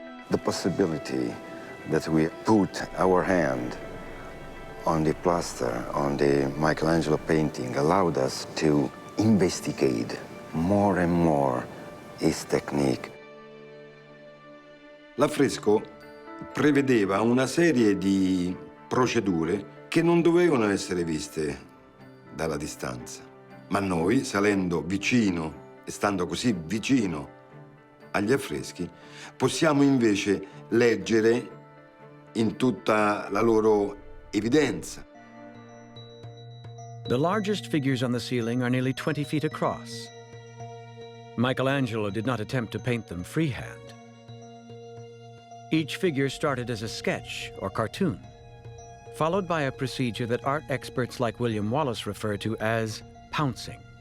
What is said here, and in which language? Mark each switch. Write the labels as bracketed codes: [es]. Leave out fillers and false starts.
[en] The possibility that we put our hand on the plaster, on the Michelangelo painting, allowed us to investigate more and more his technique. [it] L'affresco prevedeva una serie di procedure che non dovevano essere viste dalla distanza, ma noi, salendo vicino e stando così vicino agli affreschi, possiamo invece leggere in tutta la loro evidenza. [en] The largest figures on the ceiling are nearly 20 feet across. Michelangelo did not attempt to paint them freehand. Each figure started as a sketch or cartoon, followed by a procedure that art experts like William Wallace refer to as pouncing.